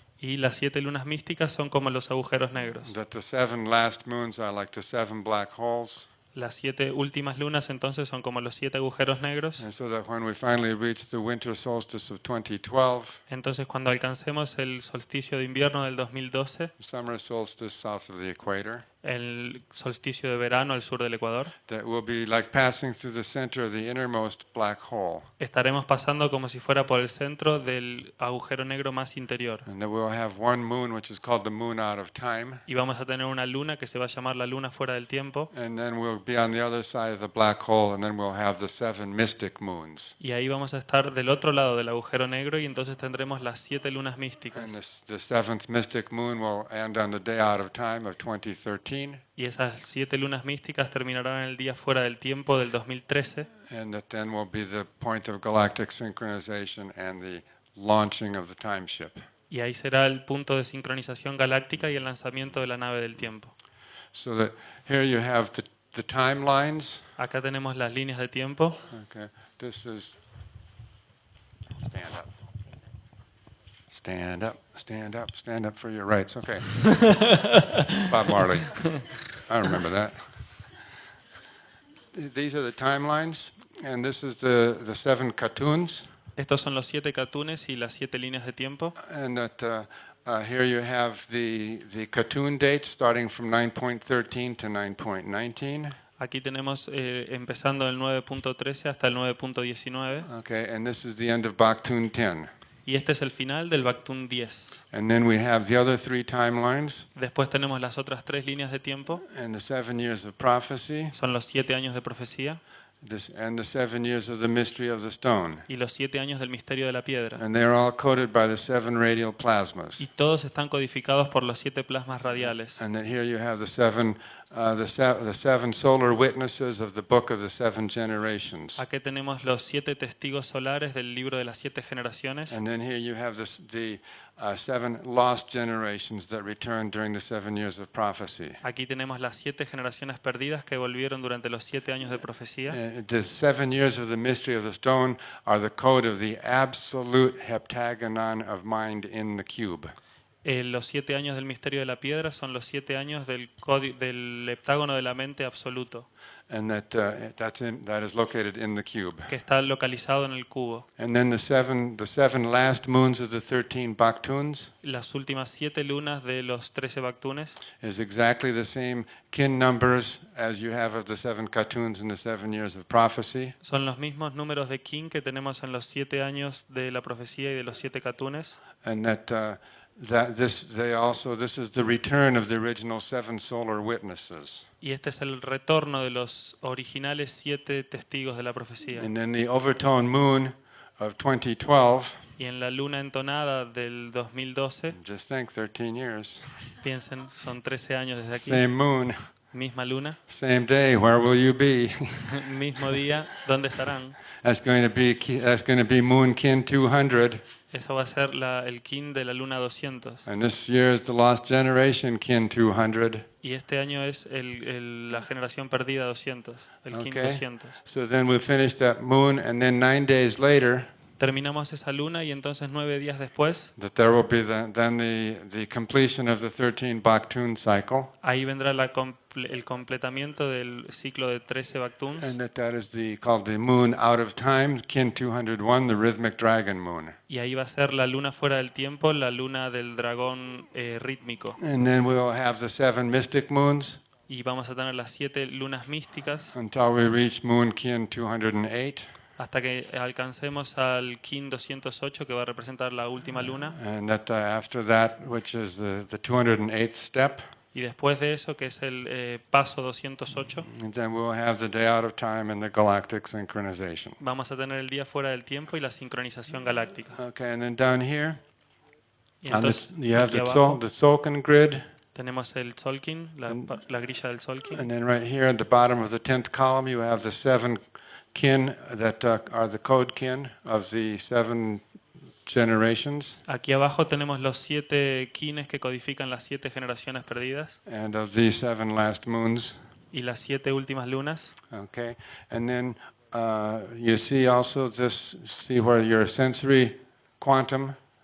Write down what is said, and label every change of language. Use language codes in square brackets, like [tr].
[es] Y las 7 lunas místicas son como los agujeros negros. [en] That the 7 last moons are like the 7 black holes. [es] Las 7 últimas lunas entonces son como los 7 agujeros negros. [en] And so that when we finally reach the winter solstice of 2012, [es] Entonces cuando alcancemos el solsticio de invierno del 2012, [en] summer solstice south of the equator, [es] el solsticio de verano al sur del Ecuador, [en] that will be like passing through the center of the innermost black hole. [es] estaremos pasando como si fuera por el centro del agujero negro más interior. [en] And that we'll have one moon, which is called the moon out of time. [es] Y vamos a tener una luna que se va a llamar la luna fuera del tiempo. [en] And then we'll be on the other side of the black hole, and then we'll have the 7 mystic moons. [es] Y ahí vamos a estar del otro lado del agujero negro y entonces tendremos las 7 lunas místicas. [en] And the 7th mystic moon will end on the day out of time of 2013. [es] Y esas 7 lunas místicas terminarán en el día fuera del tiempo del 2013. [en] And that then will be the point of galactic synchronization and the launching of the time ship. [es] Y ahí será el punto de sincronización galáctica y el lanzamiento de la nave del tiempo. [en] So that here you have the timelines. [es] Acá tenemos las líneas de tiempo. [en] Okay, this is Stand up. Stand up, stand up, stand up for your rights. Okay. Bob Marley. I remember that. These are the timelines, and this is the 7 cartoons. [es] Estos son los 7 cartoons y las 7 líneas de tiempo. [en] And that here you have the cartoon dates starting from 9.13 to 9.19. [es] Aquí tenemos empezando el 9.13 hasta el 9.19. [en] Okay, and this is the end of Baktun 10. [es] Y este es el final del Baktun 10. [en] And then we have the other 3 timelines. [es] Después tenemos las otras 3 líneas de tiempo. [en] And the 7 years of prophecy. [es] Son los 7 años de profecía. [en] And the 7 years of the mystery of the stone. [es] Y los 7 años del misterio de la piedra. [en] And they're all coded by the 7 radial plasmas. [es] Y todos están codificados por los 7 plasmas radiales. [en] And then here you have the seven solar witnesses of the book of the 7 generations. [es] Aquí tenemos los 7 testigos solares del libro de las 7 generaciones. [en] And then here you have the 7 lost generations that returned during the 7 years of prophecy. [es] Aquí tenemos las 7 generaciones perdidas que volvieron durante los 7 años de profecía. [en] The 7 years of the mystery of the stone are the code of the absolute heptagonon of mind in the cube. [es] Los 7 años del misterio de la piedra son los 7 años del heptágono de la mente absoluto. [en] And that is located in the cube. [es] Que está localizado en el cubo. [en] And then the seven last moons of the 13 Baktuns. [es] Las últimas 7 lunas de los 13 Baktunes. [en] Is exactly the same kin numbers as you have of the 7 Katuns in the 7 years of prophecy. [es] Son los mismos números de kin que tenemos en los 7 años de la profecía y de los 7 Katunes. [en] And this is the return of the original 7 solar witnesses. [es] Y este es el retorno de los originales 7 testigos de la profecía. [en] And then the overtone moon of 2012. [es] Y en la luna entonada del 2012. [en] Just think, 13 years. [es] Piensen, son 13 años desde aquí. [en] Same moon. [es] Misma luna. [en] Same day. Where will you be? [es] Mismo día. ¿Dónde estarán? [en] That's going to be moon kin 200. [es] Eso va a ser el kin de la luna 200. [en] And this year is the lost generation kin 200. [es] Y este año es la generación perdida 200, el kin 200. [en] So then we finish that moon, and then 9 days later, [es] terminamos esa luna y entonces 9 días después, [en] that there will be the completion of the 13 Baktun cycle. [es] Ahí vendrá el completamiento del ciclo de 13 Baktuns. [en] And that is called the moon out of time, kin 201, the rhythmic dragon moon. [es] Y ahí va a ser la luna fuera del tiempo, la luna del dragón rítmico. [en] And then we will have the 7 mystic moons. [es] Y vamos a tener las 7 lunas místicas. [en] Until we reach moon kin 208. [es] Hasta que alcancemos al kin 208, que va a representar la última luna. [en] And after that, which is the 208th step. [es] Y después de eso, que es el paso 208, [en] and then we'll have the day out of time and the galactic synchronization. [es] Vamos a tener el día fuera del tiempo y la sincronización galáctica. [en] Okay, and then down here, [es] y entonces, [en] you have the Tzolk'in grid. [es] Tenemos el Tzolk'in, la grilla del Tzolk'in. [en] And then right here at the bottom of the 10th column, you have the 7 kin that are the code kin of the 7 generations. [es] Aquí abajo tenemos los 7 kines que codifican las 7 generaciones perdidas. [en] And of these 7 last moons. [es] Y las 7 últimas lunas. [en] Okay, and then you see also see where your sensory quantum.